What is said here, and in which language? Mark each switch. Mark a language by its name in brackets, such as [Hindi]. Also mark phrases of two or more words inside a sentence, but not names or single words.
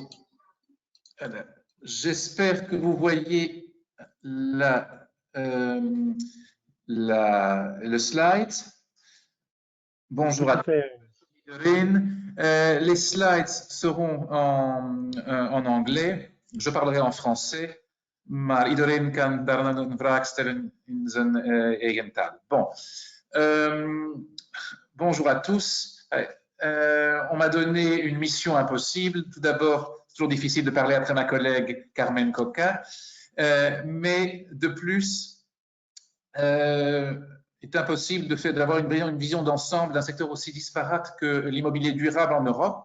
[French] J'espère que vous voyez le slide. Bonjour à tous. Les slides seront en anglais. Je parlerai en français. [Dutch] Maar iedereen kan daarna een vraag stellen in zijn eigen taal. [French] Bon. Bonjour à tous. On m'a donné une mission impossible. Tout d'abord, c'est toujours difficile de parler après ma collègue Carmen Coca. Mais de plus, il est impossible d'avoir une vision d'ensemble d'un secteur aussi disparate que l'immobilier durable en Europe.